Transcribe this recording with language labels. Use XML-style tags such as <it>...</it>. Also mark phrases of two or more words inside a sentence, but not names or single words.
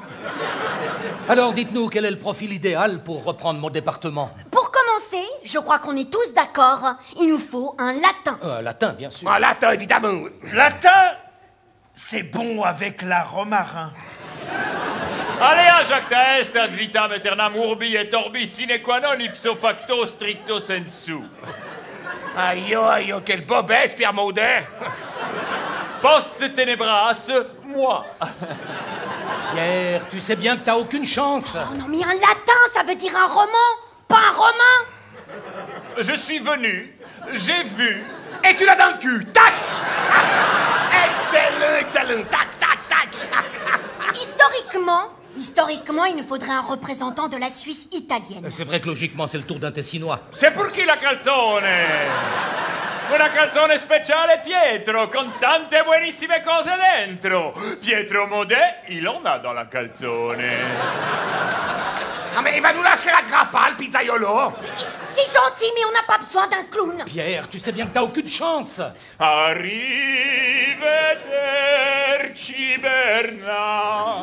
<fr>Alors dites-nous, quel est le profil idéal pour reprendre mon département? Pour commencer, je crois qu'on est tous d'accord. Il nous faut un latin. Un latin, bien sûr. Un latin, évidemment. Latin, c'est bon avec la romarin. Allez, à</fr> <la>Jacques Taest, ad vitam aeternam urbi et orbi sine qua non ipso facto stricto sensu.</la> <fr>Aïe, aïe, quel bobesse, Pierre Maudet.</fr> <la>Post ténébras, moi.</la> <fr>Pierre, tu sais bien que t'as aucune chance. Oh non, mais un latin, ça veut dire un roman, pas un romain. Je suis venu, j'ai vu, et tu l'as dans le cul. Tac. Excellent, excellent. Tac, tac, tac. Historiquement, il nous faudrait un représentant de la Suisse italienne. C'est vrai que logiquement, c'est le tour d'un Tessinois. C'est pour qui la calzone?</fr> <it>Una canzone speciale Pietro, con tante buonissime cose dentro.</it> <fr>Pietro Modè, il en a dans la canzone. Non mais il va nous lâcher la grappa, le pizzaiolo. C'est gentil, mais on n'a pas besoin d'un clown. Pierre, tu sais bien que t'as aucune chance. Arrivederci Bernard.</fr>